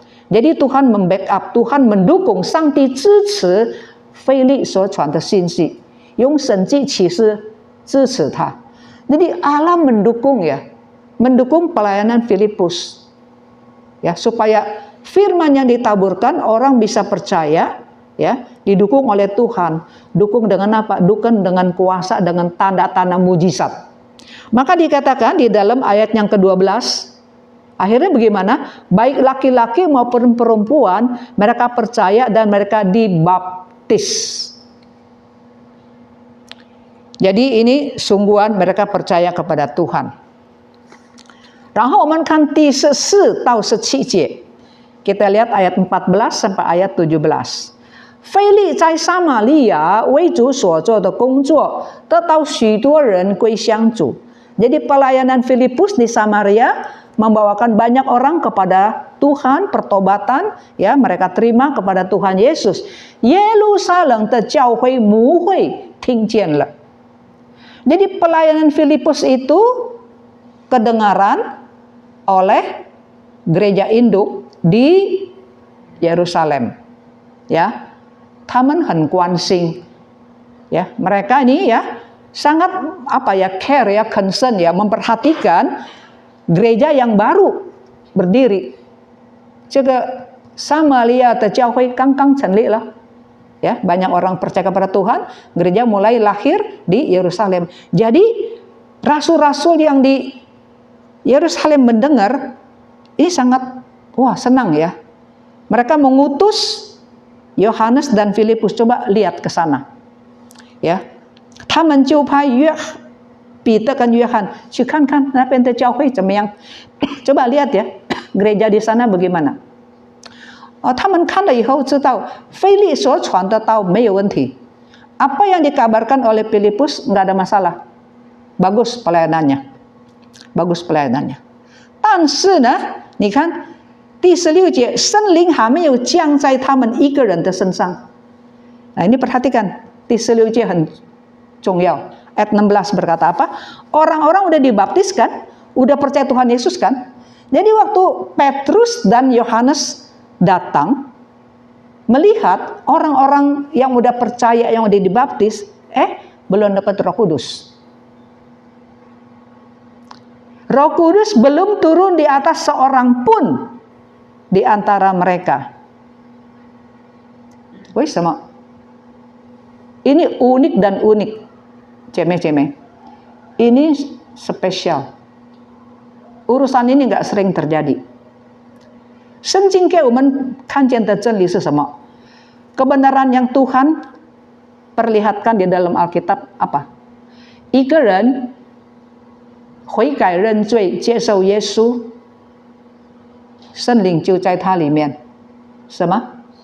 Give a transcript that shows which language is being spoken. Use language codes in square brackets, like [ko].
[id] Jadi Tuhan membackup, Tuhan mendukung, [zh] 上帝支持腓利所传的信息，用神迹启示支持他。 [id] Jadi Allah mendukung, ya, mendukung pelayanan Filipus, ya, supaya firman yang ditaburkan orang bisa percaya, ya, didukung oleh Tuhan. Dukung dengan apa? Dukung dengan kuasa, dengan tanda-tanda mujizat. Maka dikatakan di dalam ayat yang ke-12, akhirnya bagaimana? Baik laki-laki maupun perempuan, mereka percaya dan mereka dibaptis. Jadi ini sungguhan mereka percaya kepada Tuhan. [zh] 然后我们看第14到17节， [id] Kita lihat ayat 14 sampai ayat 17. [zh] 腓利在撒玛利亚为主所做的工作，得到许多人归向主。 [id] Jadi pelayanan Filipus di Samaria membawakan banyak orang kepada Tuhan, pertobatan, ya mereka terima kepada Tuhan Yesus. [zh] Yerusalem的教会母会听见了。 [id] Jadi pelayanan Filipus itu kedengaran oleh gereja induk di Yerusalem, ya. [zh] 他们很关心, [id] ya mereka ini ya sangat care ya, concern ya, memperhatikan gereja yang baru berdiri. [zh] 这个撒玛利亚的教会刚刚成立了, [id] ya banyak orang percaya kepada Tuhan, gereja mulai lahir di Yerusalem. Jadi rasul-rasul yang di Yerusalem mendengar ini sangat senang ya. Mereka mengutus Yohanes dan Filipus, coba lihat ke sana. Ya. [zh] 他们就派彼得跟约翰去看看那边的教会怎么样. [id] Coba lihat ya, gereja di sana bagaimana. [zh] 他们看了以后知道腓利所传的道没有问题. [id] Apa yang dikabarkan oleh Filipus enggak ada masalah. Bagus pelayanannya. Bagus pelayanannya. [zh] 但是呢，你看第16节，圣灵还没有降在他们一个人的身上。 [id] Nah, ini perhatikan, di 16 节很重要. Ayat 16 berkata apa? Orang-orang udah dibaptis kan? Udah percaya Tuhan Yesus kan? Jadi waktu Petrus dan Yohanes datang, melihat orang-orang yang udah percaya, yang udah dibaptis, belum dapat Roh Kudus. Roh Kudus belum turun di atas seorang pun di antara mereka. Sama. Ini unik dan unik. Ceme-ceme. Ini spesial. Urusan ini nggak sering terjadi. [zh] 圣经给我们看见的真理是什么? [id] Kebenaran yang Tuhan perlihatkan di dalam Alkitab apa? [zh] 一个人悔改认罪，接受耶稣，圣灵就在他里面。什么？